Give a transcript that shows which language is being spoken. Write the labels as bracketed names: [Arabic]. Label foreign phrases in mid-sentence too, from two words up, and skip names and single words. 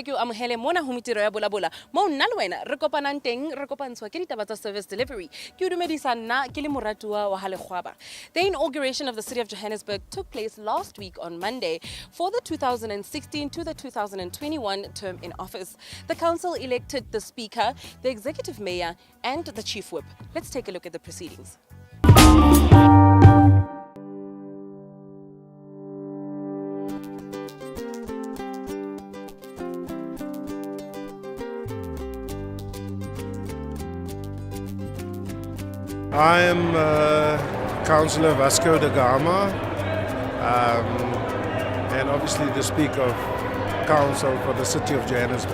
[Southern Sotho] amohele mona ho Mintirho ya Vulavula mo nna le wena re kopanang teng re kopantshwa ke ditaba tsa [English] service delivery [Southern Sotho] ke dumedisa nna ke le moratua wa Halekgwaba. [English] The inauguration of the City of Johannesburg took place last week on Monday for the 2016 to the 2021 term in office. The council elected the speaker, the executive mayor and the chief whip. Let's take a look at the proceedings. I am Councillor Vasco da Gama and obviously the Speaker of Council for the City of Johannesburg.